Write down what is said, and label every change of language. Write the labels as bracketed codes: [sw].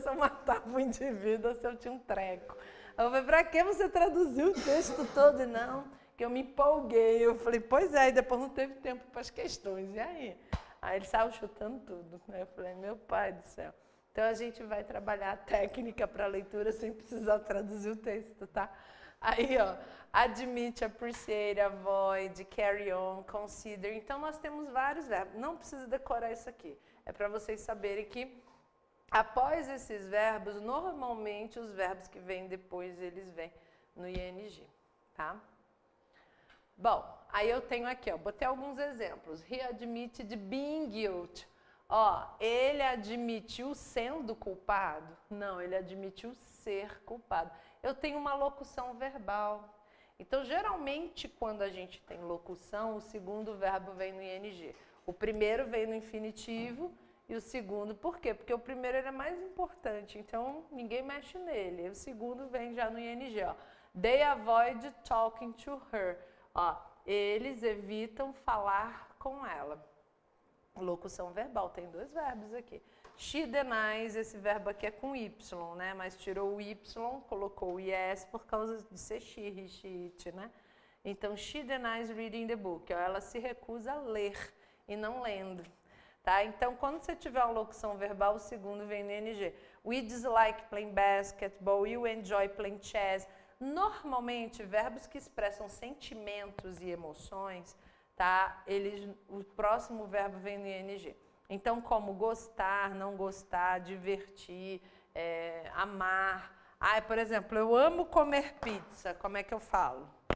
[pt] Se eu matava o indivíduo ou se eu tinha um treco. Eu falei, pra que você traduziu o texto todo? E não, que eu me empolguei. Eu falei, pois é, e depois não teve tempo para as questões. E aí? Aí ele saiu chutando tudo. Eu falei, meu pai do céu. Então, a gente vai trabalhar a técnica para a leitura sem precisar traduzir o texto, tá? Aí, ó, [en] admit, appreciate, avoid, carry on, consider. [pt] Então, nós temos vários verbos. Não precisa decorar isso aqui. É para vocês saberem que, após esses verbos, normalmente os verbos que vêm depois, eles vêm no ing, tá? Bom, aí eu tenho aqui, ó, botei alguns exemplos. [en] He admitted being guilty. [pt] Ó, ele admitiu sendo culpado? Não, ele admitiu ser culpado. Eu tenho uma locução verbal. Então, geralmente, quando a gente tem locução, o segundo verbo vem no ing. O primeiro vem no infinitivo e o segundo, por quê? Porque o primeiro ele é mais importante, então ninguém mexe nele. O segundo vem já no ing, ó. [en] They avoid talking to her. [pt] Ó, eles evitam falar com ela. Locução verbal, tem dois verbos aqui. [en] She denies, [pt] esse verbo aqui é com Y, né? Mas tirou o Y, colocou o yes por causa de ser she, he, she, it, né? [en] Então, she denies reading the book. [pt] Ó, ela se recusa a ler e não lendo. Tá? Então, quando você tiver uma locução verbal, o segundo vem no ing. [en] We dislike playing basketball, you enjoy playing chess. [pt] Normalmente, verbos que expressam sentimentos e emoções, tá? O próximo verbo vem no ing. Então, como gostar, não gostar, divertir, amar. Por exemplo, eu amo comer pizza. Como é que eu falo?